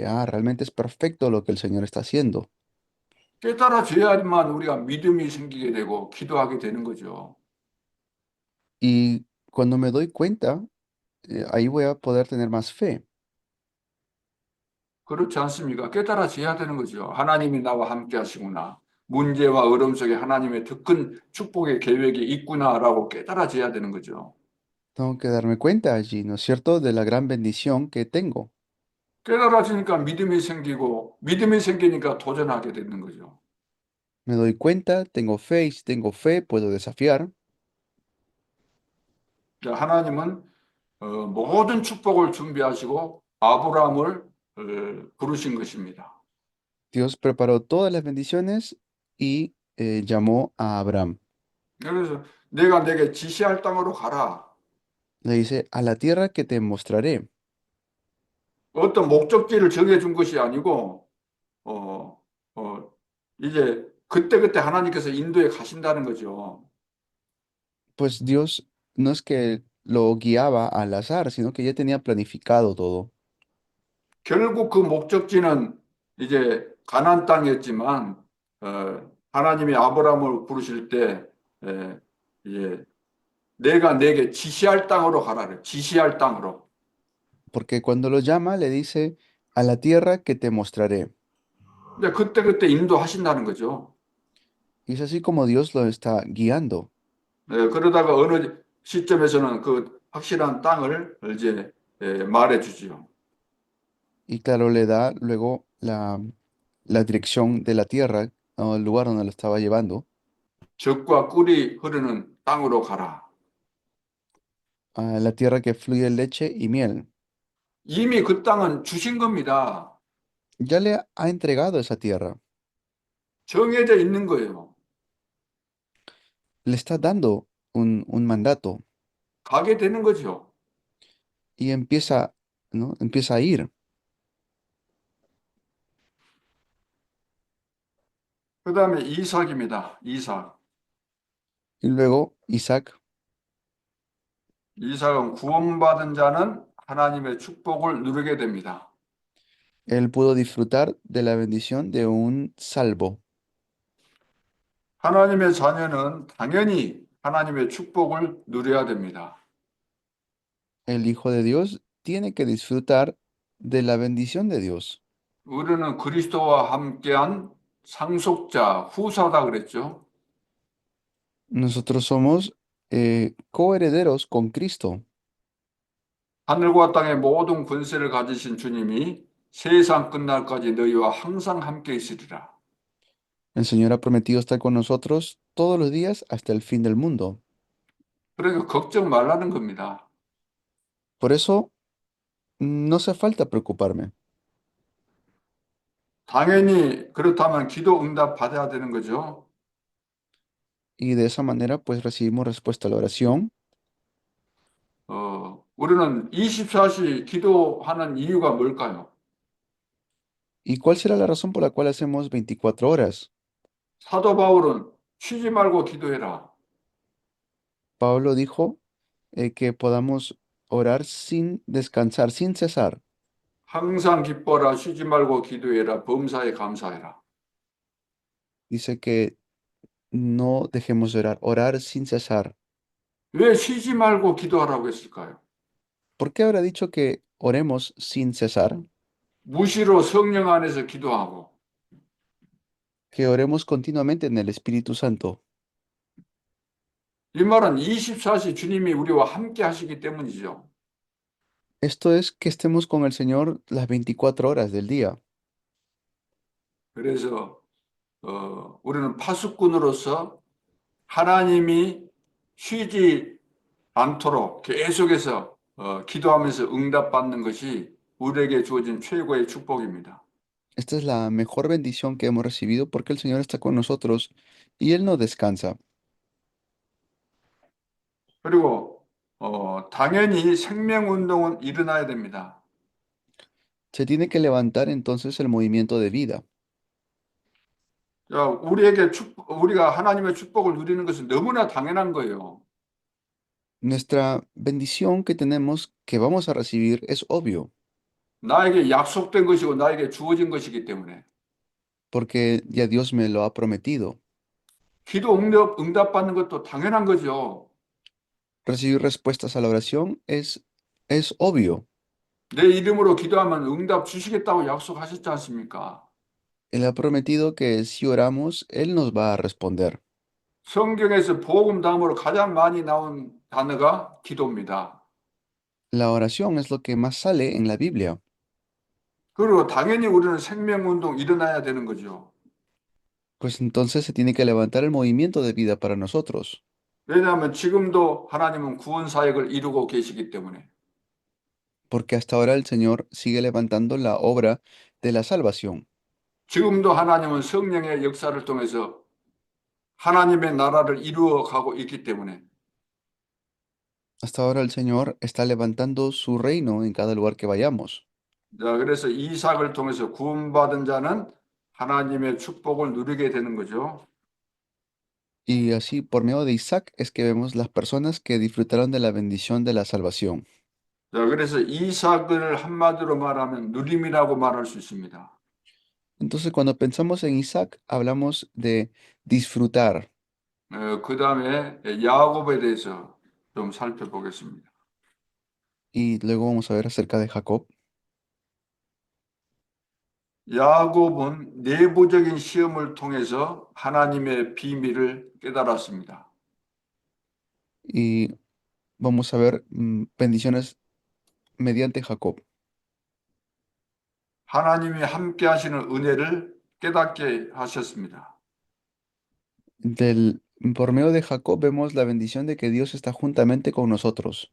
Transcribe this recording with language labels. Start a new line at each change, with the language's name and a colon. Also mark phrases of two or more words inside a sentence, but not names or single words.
Spanish: Ah, realmente es perfecto lo que el Señor está haciendo.
Korean: 깨달아져야만 우리가 믿음이 생기게 되고 기도하게 되는 거죠.
Spanish: Y cuando me doy cuenta, ahí voy a poder tener más fe.
Korean: 그렇지 않습니까? 깨달아져야 되는 거죠. 하나님이 나와 함께 하시구나. 문제와 어려움 속에 하나님의 더 큰 축복의 계획이 있구나라고 깨달아져야 되는 거죠.
Spanish: Tengo que darme cuenta allí, ¿no es cierto?, de la gran bendición que tengo.
Korean: 깨달아지니까 믿음이 생기고 믿음이 생기니까 도전하게 되는 거죠.
Spanish: Me doy cuenta, tengo fe y si tengo fe puedo desafiar.
Korean: 자, 하나님은 모든 축복을 준비하시고 아브라함을 부르신 것입니다.
Spanish: Dios preparó todas las bendiciones y llamó a Abraham.
Korean: 그래서 내가 내게 지시할 땅으로 가라.
Spanish: Le dice, a la tierra que te mostraré.
Korean: 어떤 목적지를 정해준 것이 아니고 어, 어, 이제 그때그때 하나님께서 인도에 가신다는 거죠.
Spanish: Pues Dios no es que lo guiaba al azar, sino que ya tenía planificado todo.
Korean: 결국 그 목적지는 이제 가나안 땅이었지만 하나님이 아브라함을 부르실 때 이제 내가 내게 지시할 땅으로 가라래. 지시할 땅으로.
Spanish: Porque cuando lo llama, le dice, a la tierra que te mostraré.
Korean: 근데 그때그때 인도하신다는 거죠.
Spanish: Y es así como Dios lo está guiando.
Korean: 그러다가 어느 시점에서는 그 확실한 땅을 이제 말해 주지요.
Spanish: Y claro, le da luego la dirección de la tierra o el lugar donde lo estaba llevando,
Korean: 젖과 꿀이 흐르는 땅으로 가라.
Spanish: a la tierra que fluye leche y miel.
Korean: 이미 그 땅은 주신 겁니다.
Spanish: Ya le ha entregado esa tierra,
Korean: 정해져 있는 거예요.
Spanish: le está dando un mandato
Korean: 가게 되는 거죠.
Spanish: y empieza, ¿no? Empieza a ir.
Korean: 그 다음에 이삭입니다. 이삭.
Spanish: Y luego Isaac,
Korean: 이삭은 구원받은 자는 하나님의 축복을 누리게 됩니다.
Spanish: él pudo disfrutar de la bendición de un salvo.
Korean: 하나님의 자녀는 당연히 하나님의 축복을 누려야 됩니다.
Spanish: El Hijo de Dios tiene que disfrutar de la bendición de Dios.
Korean: 우리는 그리스도와 함께한 상속자, 후사다 그랬죠.
Spanish: Nosotros somos coherederos con Cristo.
Korean: 하늘과 땅의 모든 권세를 가지신 주님이 세상 끝날까지 너희와 항상 함께 있으리라.
Spanish: El Señor ha prometido estar con nosotros todos los días hasta el fin del mundo.
Korean: 그러니까 걱정 말라는 겁니다.
Spanish: Por eso no hace falta preocuparme.
Korean: 당연히 그렇다면 기도 응답 받아야 되는 거죠.
Spanish: Y de esa manera pues recibimos respuesta a la oración.
Korean: 우리는 24시 기도하는 이유가 뭘까요?
Spanish: ¿Y cuál será la razón por la cual hacemos 24 horas?
Korean: 사도 바울은 쉬지 말고 기도해라. Pablo dijo que podamos orar sin descansar, sin cesar. 항상 기뻐라. 쉬지 말고 기도해라. 범사에 감사해라.
Spanish: Dice que no dejemos de orar, orar sin cesar.
Korean: 왜 쉬지 말고 기도하라고 했을까요?
Spanish: ¿Por qué habrá dicho que oremos sin cesar?
Korean: 무시로 성령 안에서 기도하고
Spanish: Que oremos continuamente en el Espíritu Santo.
Korean: 이 말은 24시 주님이 우리와 함께 하시기 때문이죠.
Spanish: Esto es que estemos con el Señor las 24 horas del día.
Korean: 그래서 우리는 파수꾼으로서 하나님이 쉬지 않도록 계속해서 기도하면서 응답받는 것이 우리에게 주어진 최고의 축복입니다.
Spanish: Esta es la mejor bendición que hemos recibido porque el Señor está con nosotros y Él no descansa.
Korean: 그리고 당연히 생명운동은 일어나야 됩니다.
Spanish: Se tiene que levantar entonces el movimiento de vida.
Korean: 자, 우리가 하나님의 축복을 누리는 것은 너무나 당연한 거예요.
Spanish: Nuestra bendición que tenemos, que vamos a recibir, es obvio,
Korean: 나에게 약속된 것이고 나에게 주어진 것이기 때문에
Spanish: porque ya Dios me lo ha prometido.
Korean: 기도 응답받는 것도 당연한 거죠.
Spanish: Recibir respuestas a la oración es obvio.
Korean: 내 이름으로 기도하면 응답 주시겠다고 약속하셨지 않습니까?
Spanish: Él ha prometido que si oramos, Él nos va a responder.
Korean: 성경에서 복음 다음으로 가장 많이 나온 단어가 기도입니다.
Spanish: La oración es lo que más sale en la Biblia.
Korean: 그리고 당연히 우리는 생명운동 일어나야 되는 거죠.
Spanish: Pues entonces se tiene que levantar el movimiento de vida para nosotros,
Korean: 왜냐하면 지금도 하나님은 구원 사역을 이루고 계시기 때문에.
Spanish: porque hasta ahora el Señor sigue levantando la obra de la salvación.
Korean: 지금도 하나님은 성령의 역사를 통해서 하나님의 나라를 이루어 가고 있기 때문에
Spanish: Hasta ahora el Señor está levantando su reino en cada lugar que vayamos.
Korean: 자, 그래서 이삭을 통해서 구원받은 자는 하나님의 축복을 누리게 되는 거죠.
Spanish: Y así, por medio de Isaac, es que vemos las personas que disfrutaron de la bendición de la salvación.
Korean: 자, 그래서 이삭을 한마디로 말하면 누림이라고 말할 수 있습니다.
Spanish: Entonces, cuando pensamos en Isaac, hablamos de disfrutar.
Korean: 그 다음에 야곱에 대해서 좀 살펴보겠습니다.
Spanish: Y luego vamos a ver acerca de Jacob.
Korean: 야곱은 내부적인 시험을 통해서 하나님의 비밀을 깨달았습니다.
Spanish: Y vamos a ver bendiciones mediante Jacob.
Korean: 하나님이 함께 하시는 은혜를 깨닫게 하셨습니다.
Spanish: Por medio de Jacob vemos la bendición de que Dios está juntamente con nosotros.